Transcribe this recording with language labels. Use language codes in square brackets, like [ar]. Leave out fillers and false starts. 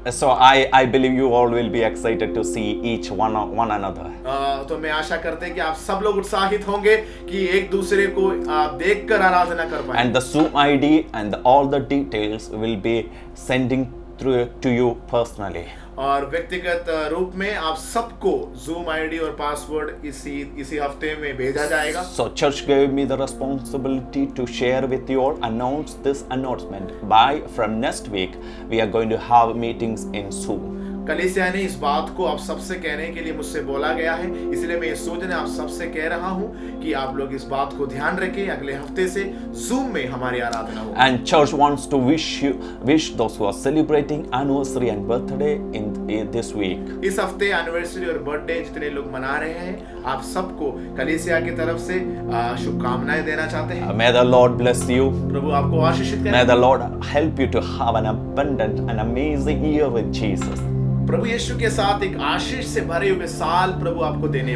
[en] So I believe you all will be excited to see each one another. [hi] तो मैं आशा करते हैं कि आप सब लोग उत्साहित होंगे कि एक दूसरे को देखकर आराधना कर पाएं। [en] And the Zoom ID and all the details will be sending through to you personally. [hi] और व्यक्तिगत रूप में आप सबको Zoom ID और पासवर्ड इसी हफ्ते में भेजा जाएगा। [en] So church gave me the responsibility to share with you all, announce this announcement. From next week we are going to have meetings in Zoom. [hi] कलीसिया ने इस बात को आप सबसे कहने के लिए मुझसे बोला गया है, इसलिए मैं ये सूचना आप सबसे कह रहा हूँ कि आप लोग इस बात को ध्यान रखें, अगले हफ्ते से Zoom में हमारी आराधना होगी। [en] And church wants to wish those who are celebrating anniversary and birthday in this week. [hi] इस हफ्ते एनिवर्सरी और बर्थडे जितने लोग मना रहे हैं, आप सबको कलीसिया की तरफ से शुभकामनाएं देना चाहते हैं। [en] May the Lord bless you. [hi] प्रभु आपको आशीषित करे। [en] May the Lord help you to have an abundant and amazing year with Jesus. [hi] प्रभु यीशु के साथ एक आशीष से भरे हुए साल प्रभु आपको देने